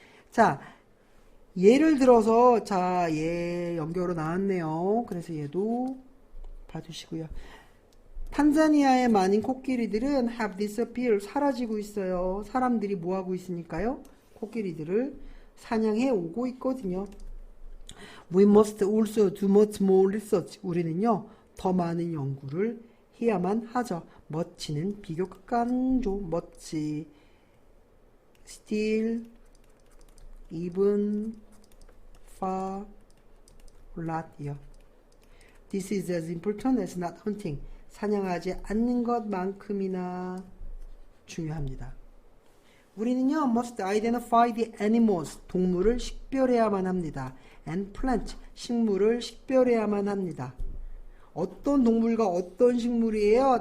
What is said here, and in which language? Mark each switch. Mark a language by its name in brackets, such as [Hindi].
[Korean] 자, 예를 들어서 자, 얘 연결로 나왔네요. 그래서 얘도 봐주시고요. 탄자니아의 많은 코끼리들은 [English] have disappeared, [Korean] 사라지고 있어요. 사람들이 뭐 하고 있으니까요? 코끼리들을 사냥해 오고 있거든요. [English] We must also do much more research. [Korean] 우리는요, 더 많은 연구를 해야만 하죠. 멋지는 비교급간조, 멋지, still, even, far, lot이요. [English] This is as important as not hunting. [Korean] 사냥하지 않는 것만큼이나 중요합니다. 우리는요, [English] must identify the animals, [Korean] 동물을 식별해야만 합니다. [English] And plant, [Korean] 식물을 식별해야만 합니다. 어떤 동물과 어떤 식물이에요?